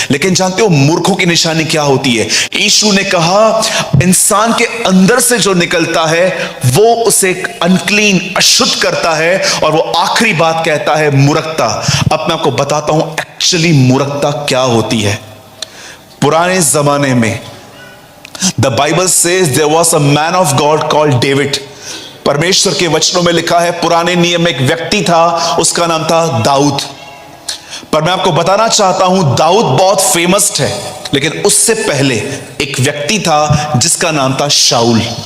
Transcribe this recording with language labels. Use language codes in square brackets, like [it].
[hi] लेकिन जानते हो मूर्खों की निशानी क्या होती है? यीशु ने कहा इंसान के अंदर से जो निकलता है वो उसे अनक्लीन, अशुद्ध करता है। और वो आखिरी बात कहता है मूर्खता। अब मैं आपको बताता हूं एक्चुअली मूर्खता क्या होती है। पुराने जमाने में [en] The Bible says there was a man of God called David. [hi] परमेश्वर के वचनों में लिखा है पुराने नियम में एक व्यक्ति था, उसका नाम था दाऊद। पर मैं आपको बताना चाहता हूं दाऊद बहुत फेमस है, लेकिन उससे पहले एक व्यक्ति था जिसका नाम था शाऊल।